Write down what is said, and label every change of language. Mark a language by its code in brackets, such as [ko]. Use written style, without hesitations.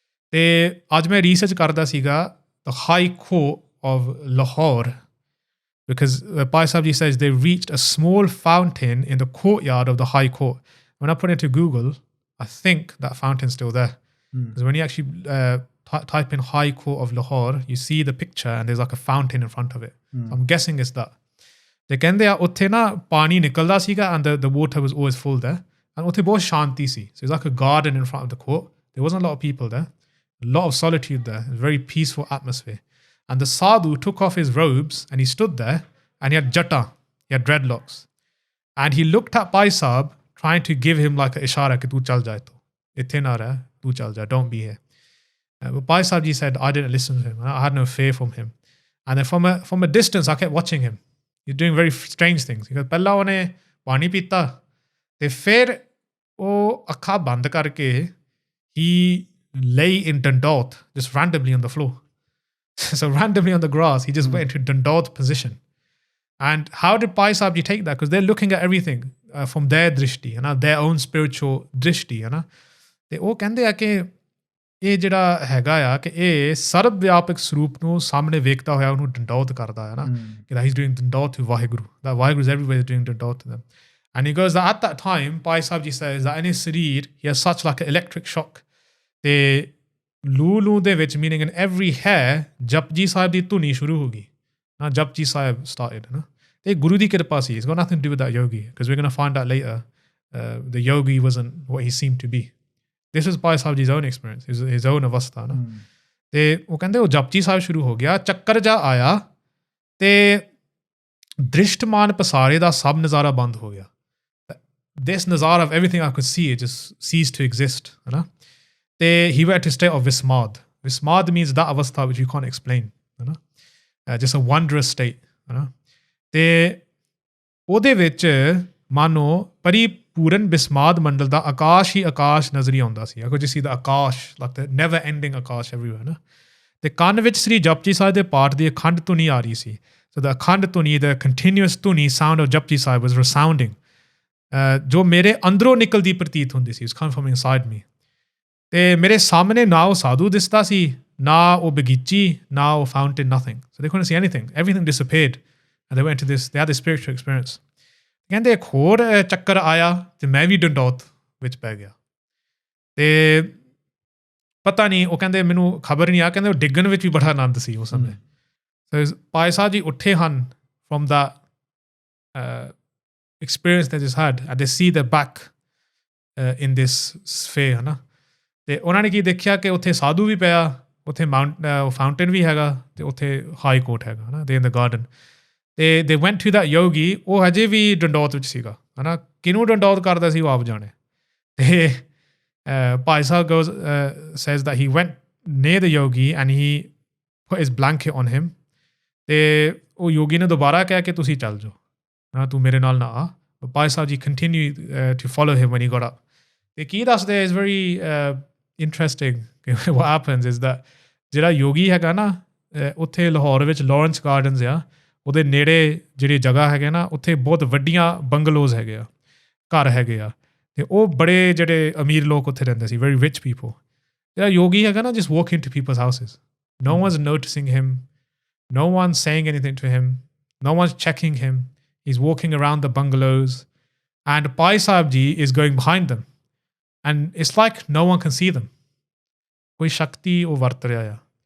[pa] ਤੇ ਅੱਜ ਮੈਂ [en] research [pa] ਕਰਦਾ ਸੀਗਾ [en] the High Court of Lahore because Bhai Sahib Ji says they reached a small fountain in the courtyard of the High Court. When I put it into Google, I think that fountain's still there. Because when you actually type in High Court of Lahore, you see the picture and there's like a fountain in front of it. So I'm guessing it's that. [pa] ਤੇ ਕਹਿੰਦੇ ਆ ਉੱਥੇ ਨਾ ਪਾਣੀ ਨਿਕਲਦਾ ਸੀਗਾ [en] and the water was always full there. [pa] And ਉੱਥੇ ਬਹੁਤ ਸ਼ਾਂਤੀ ਸੀ. [en] So it's like a garden in front of the court. There wasn't a lot of people there. A lot of solitude there. A very peaceful atmosphere. And the sadhu took off his robes and he stood there and he had jata. He had dreadlocks. And he looked at Bhai Sahib trying to give him like a ishara [pa] ਕਿ ਤੂੰ ਚੱਲ ਜਾ ਇੱਥੋਂ. ਇੱਥੇ ਨਾ ਰਹਿ. ਤੂੰ ਚੱਲ ਜਾ. [en] Don't be here. But Bhai Sahib Ji said, I didn't listen to him. I had no fear from him. And then from a distance, I kept watching him. He's doing very strange things. Because [pa] ਪਹਿਲਾਂ ਉਹਨੇ ਪਾਣੀ ਪੀਤਾ ਤੇ ਫਿਰ ਉਹ ਅੱਖਾਂ ਬੰਦ ਕਰਕੇ [en] he lay in dandot just randomly on the floor. So randomly on the grass, he just went into dandot position. And how did Bhai Sahib Ji take that? Because they're looking at everything from their drishti, their own spiritual drishti. [pa] ਤੇ ਉਹ ਕਹਿੰਦੇ ਆ ਕਿ ਇਹ ਜਿਹੜਾ ਹੈਗਾ ਆ ਕਿ ਇਹ ਸਰਬ ਵਿਆਪਕ ਸਰੂਪ ਨੂੰ ਸਾਹਮਣੇ ਵੇਖਦਾ ਹੋਇਆ ਉਹਨੂੰ ਡੰਡੌਤ ਕਰਦਾ ਹੈ ਨਾ ਕਿ [en] that he's doing dandot to Vaheguru. That Vaheguru is everywhere doing dandot to them. And he goes that at that time, Bhai Sahib Ji says that in his sareer, he has such like an electric shock. [pa] ਤੇ ਲੂ ਦੇ ਵਿੱਚ [en] meaning in every hair, [pa] ਜਪ ਜੀ ਸਾਹਿਬ ਦੀ ਧੁਨੀ ਸ਼ੁਰੂ ਹੋ ਗਈ. ਜਪ ਜੀ ਸਾਹਿਬ [en] started. [pa] ਤੇ ਗੁਰੂ ਦੀ ਕਿਰਪਾ ਸੀ. [en] It's got nothing to do with that yogi. Because we're going to find out later, the yogi wasn't what he seemed to be. This is Bhai Sahib Ji's own experience, his own avastha. [pa] ਤੇ ਉਹ ਕਹਿੰਦੇ ਉਹ ਜਪਜੀ ਸਾਹਿਬ ਸ਼ੁਰੂ ਹੋ ਗਿਆ ਚੱਕਰ ਜਾ ਆਇਆ ਤੇ ਦ੍ਰਿਸ਼ਟਮਾਨ ਪਸਾਰੇ ਦਾ ਸਭ ਨਜ਼ਾਰਾ ਬੰਦ ਹੋ ਗਿਆ. [en] This nazara of everything I could see, it just ceased to exist. ਤੇ he went to state of vismad. Vismad means that avastha which you can't explain. Just a wondrous state. [pa] ਤੇ ਉਹਦੇ ਵਿੱਚ ਮਾਨੋ ਪੂਰਨ ਬਿਸਮਾਦ ਮੰਡਲ ਦਾ ਆਕਾਸ਼ ਹੀ ਆਕਾਸ਼ ਨਜ਼ਰੀ ਆਉਂਦਾ ਸੀ. [en] I could just see the akash, like the never ending akash everywhere. [pa] ਤੇ ਕੰਨ ਵਿੱਚ ਸ੍ਰੀ ਜਪ ਜੀ ਸਾਹਿਬ ਦੇ ਪਾਠ ਦੀ ਅਖੰਡ ਧੁਨੀ ਆ ਰਹੀ ਸੀ. [en] So the akhand dhuni, the continuous dhuni sound of Jap Ji Sahib was resounding. [pa] ਜੋ ਮੇਰੇ ਅੰਦਰੋਂ ਨਿਕਲਦੀ ਪ੍ਰਤੀਤ ਹੁੰਦੀ ਸੀ. [en] It was coming from inside me. [pa] ਤੇ ਮੇਰੇ ਸਾਹਮਣੇ ਨਾ ਉਹ ਸਾਧੂ ਦਿਸਦਾ ਸੀ, ਨਾ ਉਹ ਬਗੀਚੀ, ਨਾ ਉਹ fountain, [en] nothing. So they couldn't see anything. Everything disappeared. And they went to this, they had this spiritual experience. [pa] ਕਹਿੰਦੇ ਇੱਕ ਹੋਰ ਚੱਕਰ ਆਇਆ ਤੇ ਮੈਂ ਵੀ ਡੰਡੌਤ ਵਿੱਚ ਪੈ ਗਿਆ. ਤੇ ਪਤਾ ਨਹੀਂ ਉਹ ਕਹਿੰਦੇ ਮੈਨੂੰ ਖਬਰ ਨਹੀਂ ਆ ਕਹਿੰਦੇ ਉਹ ਡਿੱਗਣ ਵਿੱਚ ਵੀ ਬੜਾ ਆਨੰਦ ਸੀ ਉਸ ਸਮੇਂ. [en] So Bhai Sahib Ji utthe han from that experience they just had, and they see the back in this sphere, है ना. [pa] ਤੇ ਉਹਨਾਂ ਨੇ ਕੀ ਦੇਖਿਆ ਕਿ ਉੱਥੇ ਸਾਧੂ ਵੀ ਪਿਆ, ਉੱਥੇ ਫਾਊਂਟੇਨ ਵੀ ਹੈਗਾ, ਤੇ ਉੱਥੇ ਹਾਈ ਕੋਰਟ ਹੈਗਾ, ਹੈ ਨਾ. [en] They in the garden. [pa] ਤੇ [en] they went to that yogi, [pa] ਉਹ ਹਜੇ ਵੀ ਡੰਡੌਤ ਵਿੱਚ ਸੀਗਾ, ਹੈ ਨਾ. ਕਿਹਨੂੰ ਡੰਡੌਤ ਕਰਦਾ ਸੀ ਉਹ ਆਪ ਜਾਣੇ. [en] ਤੇ Bhai Sahib says that he went near the yogi and he put his blanket on him. [pa] ਤੇ ਉਹ ਯੋਗੀ ਨੇ ਦੁਬਾਰਾ ਕਿਹਾ ਕਿ ਤੁਸੀਂ ਚੱਲ ਜਾਓ, ਹਾਂ, ਤੂੰ ਮੇਰੇ ਨਾਲ ਨਾ ਆ. [en] But Bhai Sahib Ji continued to follow him when he got up. The key ਦੱਸਦੇ is very interesting. What happens is that [pa] ਜਿਹੜਾ ਯੋਗੀ ਹੈਗਾ ਨਾ, ਉੱਥੇ ਲਾਹੌਰ ਵਿੱਚ ਲਾਰੈਂਸ ਗਾਰਡਨਸ ਆ, ਉਹਦੇ ਨੇੜੇ ਜਿਹੜੀ ਜਗ੍ਹਾ ਹੈਗੇ ਨਾ, ਉੱਥੇ ਬਹੁਤ ਵੱਡੀਆਂ ਬੰਗਲੋਜ਼ ਹੈਗੇ ਆ, ਘਰ ਹੈਗੇ ਆ, ਤੇ ਉਹ ਬੜੇ ਜਿਹੜੇ ਅਮੀਰ ਲੋਕ ਉੱਥੇ ਰਹਿੰਦੇ ਸੀ, [en] very rich people. [pa] ਜਿਹੜਾ ਯੋਗੀ ਹੈਗਾ ਨਾ, [en] just walk into people's houses. No one's noticing him. No one's saying anything to him. No one's checking him. He's walking around the bungalows, and Bhai Sahib Ji is going behind them. And it's like no one can see them. [pa] Koi shakti o vart raha hai.